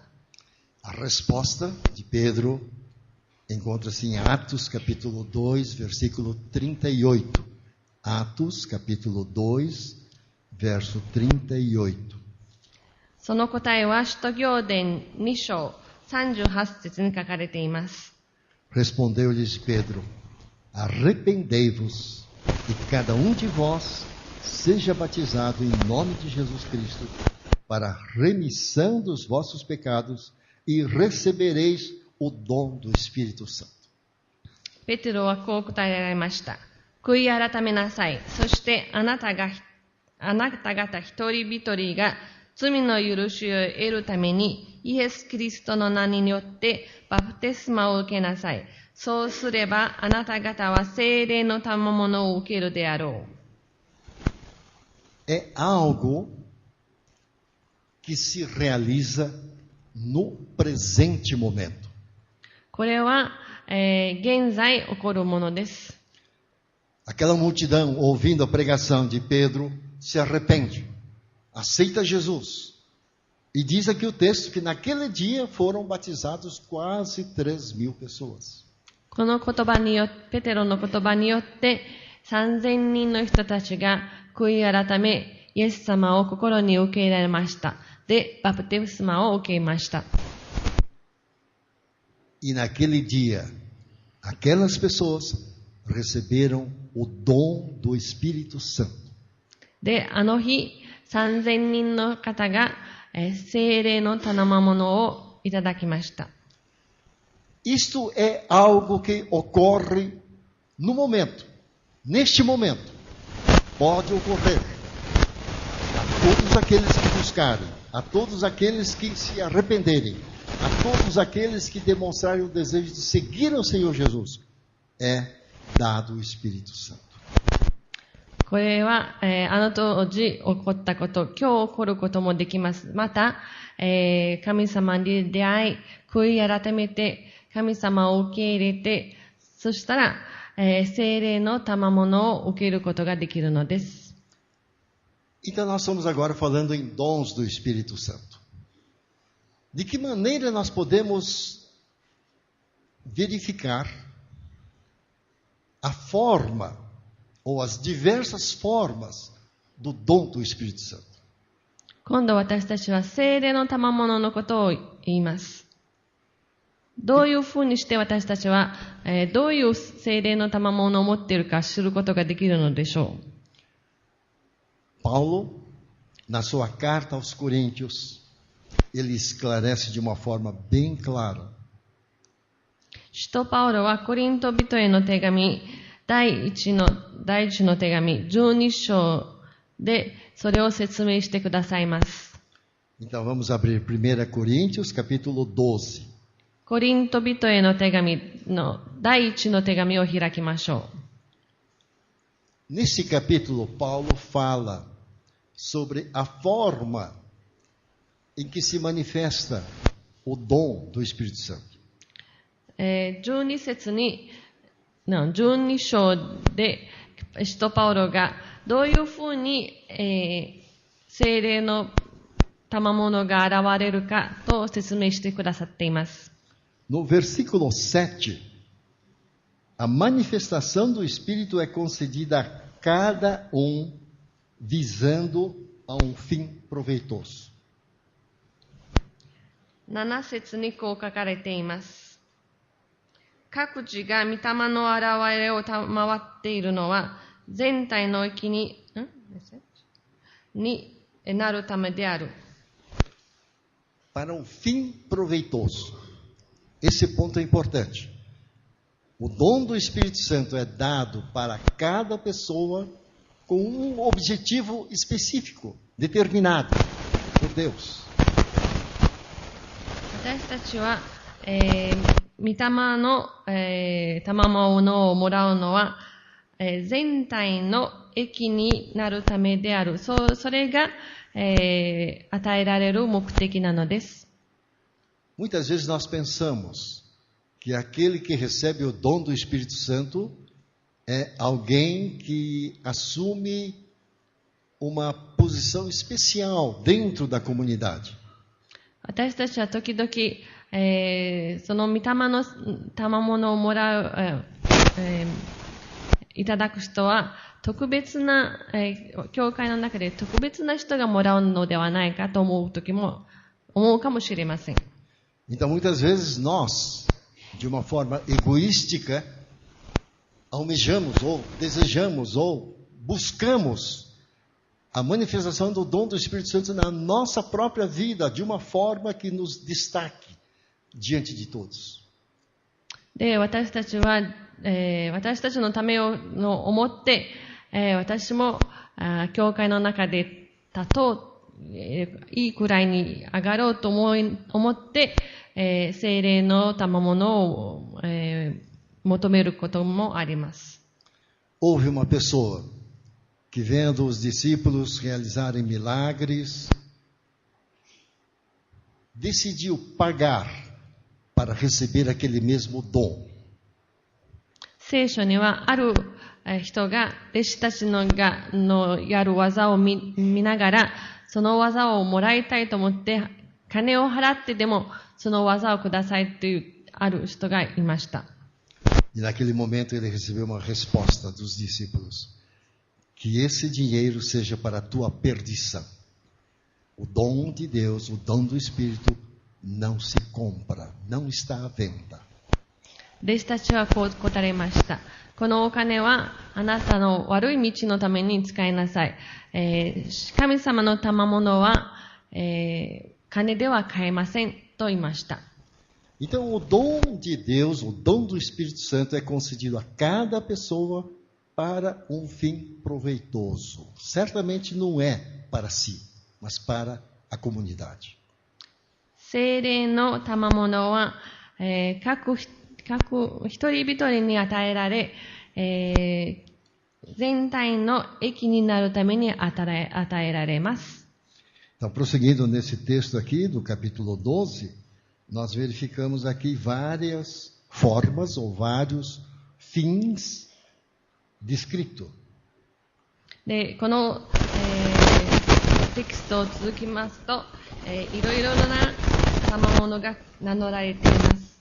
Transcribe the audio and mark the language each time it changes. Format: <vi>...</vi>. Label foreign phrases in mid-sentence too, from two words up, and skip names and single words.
<pt>A resposta de Pedro encontra-se em Atos capítulo 2, versículo 38. Atos capítulo 2, verso 38.</pt> <ja>その答えは使徒行伝2章 38節に書かれています。</ja> <pt>Respondeu-lhes Pedro: Arrependei-vos, e cada de vós seja batizado em nome de Jesus Cristo, para a remissão dos vossos pecados, e recebereis o dom do Espírito Santo.</pt> <ja>ペテロはこう答えられました。悔い改めなさい。そしてあなた方一人一人が罪の許しを得るためにイエス・キリストの名によってバプテスマを受けなさい。そうすればあなた方は聖霊の賜物を受けるであろ</ja> <pt>う。É algo que se realiza no presente momento.</pt> <ja>これは現在起こるものです。</ja> <pt>Aquela multidão, ouvindo a pregação de Pedro, se arrepende, aceita Jesus. E diz aqui o texto que naquele dia foram batizados quase 3.000 pessoas.</pt> <ja>この言葉によって、ペテロの言葉によって、3000人の人たちが悔い改め、イエス様を心に受け入れられました。で、バプテスマを受けました。</ja> <pt>E naquele dia, aquelas pessoas receberam o dom do Espírito Santo.</pt> <ja>で、あの日、3000人の方が聖霊の賜物をいただきました。</ja> <pt>Isto é algo que ocorre no momento, neste momento. Pode ocorrer a todos aqueles que buscarem, a todos aqueles que se arrependerem, a todos aqueles que demonstrarem o desejo de seguir o Senhor Jesus. É dado o Espírito Santo.</pt> <ja>これは、あの当時起こったこと、今日起こることもできます。また、神様に出会い、悔い改めて、神様を受け入れて、そしたら、聖霊の賜物を受けることができるのです。</ja> <pt>Então nós estamos agora falando em dons do Espírito Santo. De que maneira nós podemos verificar a forma ou as diversas formas do dom do Espírito Santo?</pt> <ja>今度私たちは聖霊の賜物のことを言います。どういうふうにして私たちは、どういう聖霊の賜物を持っているか知ることができるのでしょう。</ja> <pt>Paulo, na sua carta aos Coríntios, ele esclarece de uma forma bem clara.</pt> <ja>使徒パウロはコリント人への手紙、第一の手紙、12章でそれを説明してくださいます。</ja> <pt>Então vamos abrir 1 Coríntios, capítulo 12.</pt> <ja>コリント人への手紙の第一の手紙を開きましょ</ja> <pt>う。Nesse capítulo, Paulo fala sobre a forma em que se manifesta o dom do Espírito Santo.</pt> <ja>12 節に、12章で、使徒パウロがどういうふうに、聖霊の賜物が現れるかと説明してくださっています。</ja> <pt>No versículo 7, a manifestação do Espírito é concedida a cada visando a fim proveitoso.</pt> <ja>7 節にこう書かれています。各自が御霊の現れを賜っているのは、全体の益になるためである。</ja> <pt>Para fim proveitoso. Esse ponto é importante. O dom do Espírito Santo é dado para cada pessoa com objetivo específico, determinado por Deus.</pt> <ja>私たちは、御霊の、賜物をもらうのは、全体の益になるためである。それが、与えられる目的なのです。</ja> <pt>Muitas vezes nós pensamos que aquele que recebe o dom do Espírito Santo é alguém que assume uma posição especial dentro da comunidade.</pt> <ja>私たちは時々、その御霊の賜物をもらう、いただく人は特別な、教会の中で特別な人がもらうのではないかと思うかもしれません。</ja> <pt>Então, muitas vezes nós, de uma forma egoística, almejamos ou desejamos ou buscamos a manifestação do dom do Espírito Santo na nossa própria vida, de uma forma que nos destaque diante de todos.</pt> <ja>で、私たちは、私たちのためを思って、私も教会の中で立とう、いいくらいに上がろうと思って、聖霊の賜物を、求めることもあります。</ja> <pt>Houve uma pessoa que, vendo os discípulos realizarem milagres, decidiu pagar para receber aquele mesmo dom.</pt> <ja>聖書にはある人が弟子たちのやる技を見ながら、その技をもらいたいと思って金を払ってでもその技をくださいというある人がいました。</ja> <pt>E naquele momento ele recebeu uma resposta dos discípulos: que esse dinheiro seja para a tua perdição. O dom de Deus, o dom do Espírito, não se compra, não está à venda.</pt> <ja>弟子たちはこう答えました。このお金はあなたの悪い道のために使いなさい。神様の賜物は、金では買えませんと言いました。</ja> <pt>Então, o dom de Deus, o dom do Espírito Santo é concedido a cada pessoa para um fim proveitoso. Certamente não é para si, mas para a comunidade.</pt> <ja>聖霊の賜物は、各一人一人に与えられ、全体の益になるために与えられます。</ja> <pt>Então, prosseguindo nesse texto aqui, do capítulo 12, nós verificamos aqui várias formas ou vários fins descritos.</pt> <ja>で、この、テキストを続きますと、いろいろな賜物が名乗られています。</ja>